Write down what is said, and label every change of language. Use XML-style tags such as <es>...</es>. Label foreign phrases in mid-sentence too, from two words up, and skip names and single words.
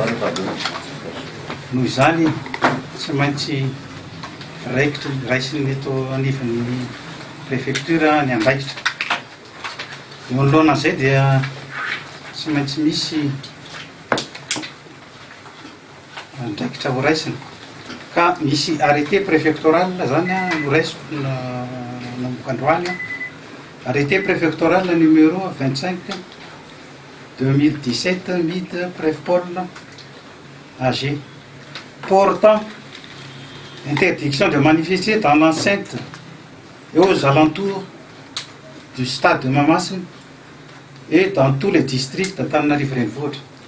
<mg>Noho izany tsy maintsy raisiny eto anivon'ny préfecture ny andraikitra. Eo anoloanan'izay dia tsy maintsy misy andraikitra ho raisina ka misy</mg> <fr>arrêté préfectoral</fr> <mg>zany no raisiko nanomboka androany.</mg> <fr>Arrêté préfectoral numéro 25 2017 mid préfet AG portant interdiction de manifester dans l'enceinte et aux alentours du stade de Mahamasina et dans tous les districts d'Antananarivo Renivohitra.</fr>